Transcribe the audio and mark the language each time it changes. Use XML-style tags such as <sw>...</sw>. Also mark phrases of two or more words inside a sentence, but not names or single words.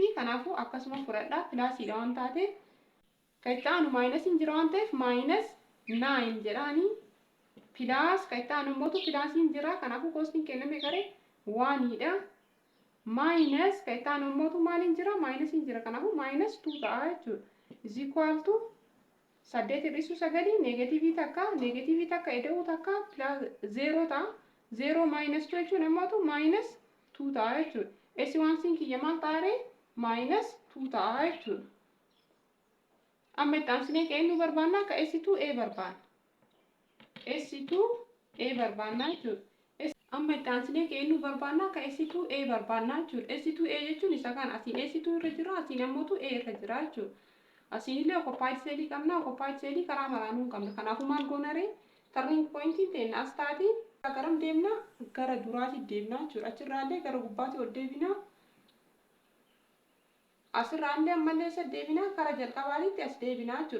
<om>Kanaafuu akkasuma fudhadhaa pilaasiidha waan taateef. Ka itti aanu maayinasiin jira waan ta'eef maayinus 9 jedhaanii pilaas ka itti aanu immoo pilaasiin jira kanaafuu koostiin kenname garee 1dha. Maayinus ka itti aanu immoo maaliin jira maayinasiin jira kanaafuu maayinus 2 ta'a jechuudha.</om> <en>Is equal to</en> <om>8 hir'isuu 9 neegatiivii takka eda'uu takka 0 ta'a. 0 maayinus 2 jechuun immoo maayinus 2 ta'a jechuudha. S1 kiyya maal ta'aree maayinus 2 ta'a jechuudha. Amma itti aansinee ka'ee nu barbaannaa ka S2A barbaanna. S2A barbaannaa jechuudha. Amma itti aansinee ka'ee nu barbaannaa ka S2A barbaannaa jechuudha. S2A jechuun isa kan asiin S2 irra jira asiin ammoo A irra jira jechuudha. Asiinillee</om> <en>occupied cell</en> <om>qabna</om> <en>occupied cell</en> <om>karaa maraanuu hin qabna. Kanaafuu maal goonaree</om> <en>turning pointiin</en> <om>teenya as taatiin garam deemna gara duraatti deemna jechuudha. Achirraallee gara gubbaatti ol deebina. Asirraallee ammallee isa deebina karaa jalqabaatitti as deebina jechuudha.</om>